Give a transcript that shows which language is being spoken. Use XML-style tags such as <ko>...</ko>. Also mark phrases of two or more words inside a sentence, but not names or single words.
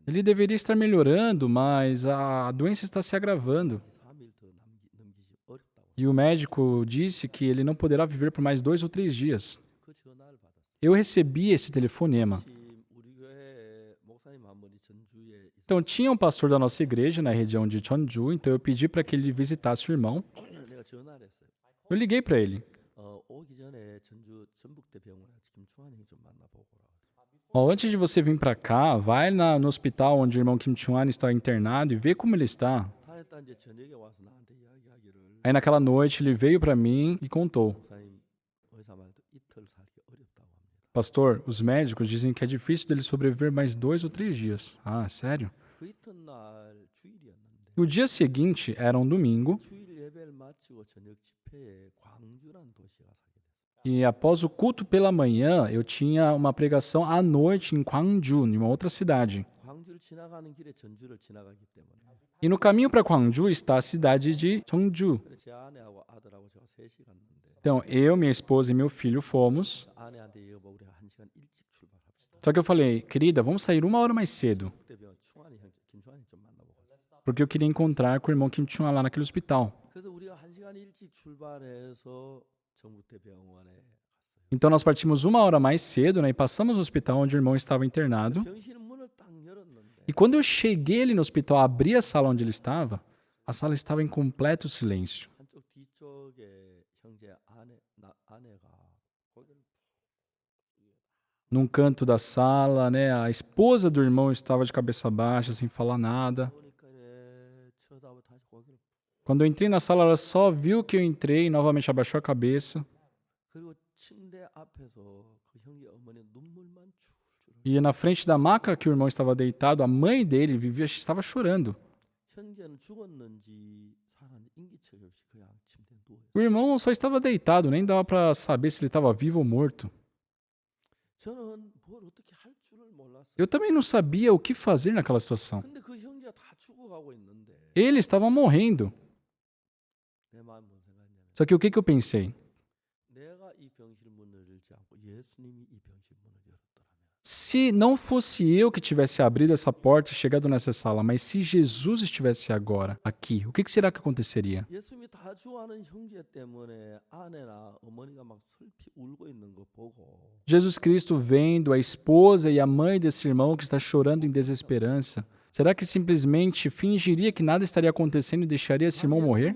<pt>Ele deveria estar melhorando, mas a doença está se agravando.</pt> <ko>2-3일 더 넘기기 어렵다고.</ko> <pt>E o médico disse que ele não poderá viver por mais 2 ou 3 dias.</pt> <ko>그 전화를 받았어요.</ko> <pt>Eu recebi esse telefonema.</pt> <ko>지금 우리 교회 목사님 한 분이 전주에</ko> <pt>Então, tinha um pastor da nossa igreja na região de Cheonju, então eu pedi para que ele visitasse o irmão.</pt> <ko>내가 전화를 했어요.</ko> <pt>Eu liguei para ele.</pt> <ko>오기 전에 전주 전북대 병원에 김충환 형제 좀 만나보고 오라.</ko> <pt>Ó, antes de você vir para cá, vai no hospital onde o irmão Kim Chung-an está internado e vê como ele está.</pt> <ko>다했다 이제 저녁에 와서 나한테 이야기하기를</ko> <pt>Aí naquela noite ele veio para mim e contou:</pt> <ko>목사님 의사 말도 이틀 살기 어렵다고 합니다.</ko> <pt>Pastor, os médicos dizem que é difícil dele sobreviver mais 2 ou 3 dias. Ah, sério?</pt> <ko>그 이튿날 주일이었는데</ko> <pt>O dia seguinte era um domingo</pt> <ko>주일 예배를 마치고 저녁 집회에 광주라는 도시에 가서 하게 됐어요.</ko> <pt>e após o culto pela manhã eu tinha uma pregação à noite em Gwangju, em uma outra cidade.</pt> <ko>광주를 지나가는 길에 전주를 지나가기 때문에</ko> <pt>E no caminho para Gwangju está a cidade de Cheonju.</pt> <ko>그래서 제 아내하고 아들하고 제가 셋이 갔는데</ko> <pt>Então eu, minha esposa e meu filho fomos.</pt> <ko>아내한테 여보 우리 1시간 일찍 출발합시다.</ko> <pt>Só que eu falei: querida, vamos sair 1 hora mais cedo,</pt> <ko>그때병 충환이 형제 김충환이 좀 만나보고 갔어요.</ko> <pt>porque eu queria encontrar com o irmão Kim Chung-an lá naquele hospital.</pt> <ko>그래서 우리가 1시간 일찍 출발해서 전북대병원에 갔어요.</ko> <pt>Então nós partimos 1 hora mais cedo, né, e passamos no hospital onde o irmão estava internado.</pt> <ko>병실 문을 딱 열었는데</ko> <pt>E quando eu cheguei ali no hospital, abri a sala onde ele estava, a sala estava em completo silêncio.</pt> <ko>한쪽 뒤쪽에 형제 아내가 거기를</ko> <pt>Num canto da sala, né, a esposa do irmão estava de cabeça baixa, sem falar nada.</pt> <ko>보니까 쳐다보고 다시 거기를</ko> <pt>Quando eu entrei na sala, ela só viu que eu entrei e novamente abaixou a cabeça.</pt> <ko>그리고 침대 앞에서 그 형제 어머니 눈물만 줄줄</ko> <pt>E na frente da maca que o irmão estava deitado, a mãe dele estava chorando.</pt> <ko>형제는 죽었는지 살았는지 인기척이 없이 그냥 침대에 누워 있어요.</ko> <pt>O irmão só estava deitado, nem dava para saber se ele estava vivo ou morto.</pt> <ko>저는 뭘 어떻게 할 줄을 몰랐어요.</ko> <pt>Eu também não sabia o que fazer naquela situação.</pt> <ko>근데 그 형제가 다 죽어가고 있는데</ko> <pt>Ele estava morrendo.</pt> <ko>내 마음 뭔 생각이냐면</ko> <pt>Só que o que eu pensei?</pt> <ko>내가 이 병실 문을 열지 않고 예수님이 이 병실 문을 열었더라면</ko> <pt>Se não fosse eu que tivesse abrido essa porta e chegado nessa sala, mas se Jesus estivesse agora aqui, o que será que aconteceria?</pt> <ko>예수님이 다 좋아하는 형제 때문에 아내나 어머니가 막 슬피 울고 있는 거 보고</ko> <pt>Jesus Cristo vendo a esposa e a mãe desse irmão que está chorando em desesperança, será que simplesmente fingiria que nada estaria acontecendo e deixaria esse irmão morrer?</pt>